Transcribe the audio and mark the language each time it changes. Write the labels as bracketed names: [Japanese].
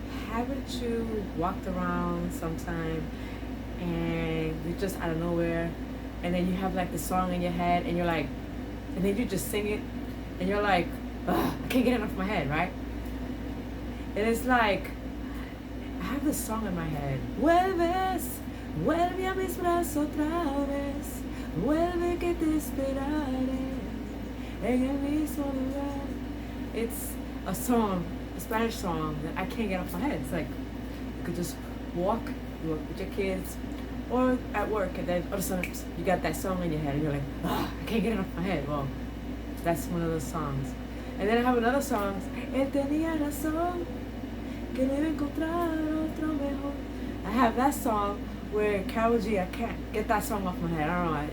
[English] Haven't you walked around sometime and you just out of nowhere, and then you have like the song in your head, and you're like, and then you just sing it, and you're like, ugh, I can't get it off my head, right? And it's like, I have this song in my head. [Spanish] Vuelves, vuelve a mis brazos otra vez. Vuelve que te esperaré en el mismo lugar. [English] It's a song, a Spanish song that I can't get off my head. It's like, you could just walk with your kids, or at work, and then all of a sudden you got that song in your head, and you're like, I can't get it off my head. Well, that's one of those songs. And then I have another song. [Spanish] Él tenía razón, que debe encontrar otro mejor. [English] I have that song where Karol G, I can't get that song off my head. I don't know.